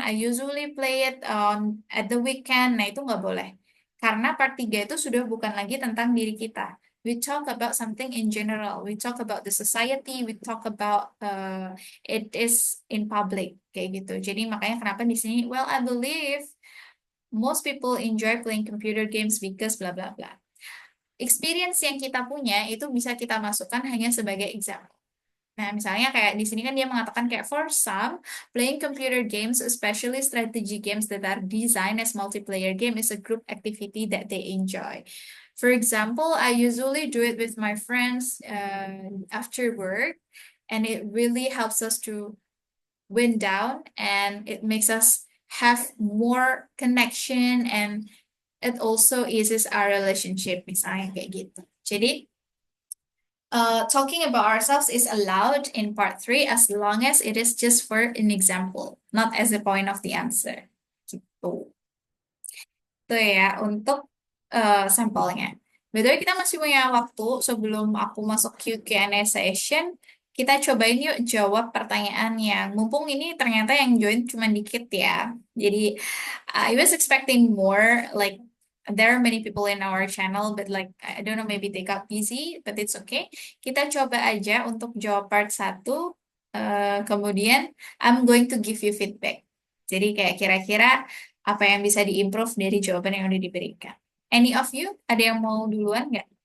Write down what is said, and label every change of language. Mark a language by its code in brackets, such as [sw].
[en] I usually play it at the weekend. [id] Nah, itu nggak boleh. Karena part 3 itu sudah bukan lagi tentang diri kita. [en] We talk about something in general. We talk about the society. We talk about it is in public. [id] Kayak gitu. Jadi makanya kenapa di sini, [en] well, I believe most people enjoy playing computer games because bla bla bla. [id] Experience yang kita punya itu bisa kita masukkan hanya sebagai example. Nah, misalnya kayak di sini kan dia mengatakan kayak [en] for some, playing computer games, especially strategy games that are designed as multiplayer game, is a group activity that they enjoy. For example, I usually do it with my friends after work, and it really helps us to wind down, and it makes us have more connection, and it also eases our relationship, [id] misalnya kayak gitu. Jadi, [en] talking about ourselves is allowed in part 3 as long as it is just for an example, not as a point of the answer. [id] Gitu. Itu ya untuk sampelnya. Betul, kita masih punya waktu sebelum aku masuk Q&A session. Kita cobain yuk jawab pertanyaan yang mumpung ini ternyata yang join cuma dikit ya. Jadi [en] I was expecting more, like there are many people in our channel, but like I don't know, maybe they got busy, but it's okay. [id] Kita coba aja untuk jawab part 1. Kemudian [en] I'm going to give you feedback. [id] Jadi kayak kira-kira apa yang bisa diimprove dari jawaban yang udah diberikan. [en] Any of you, [id] ada yang mau duluan nggak?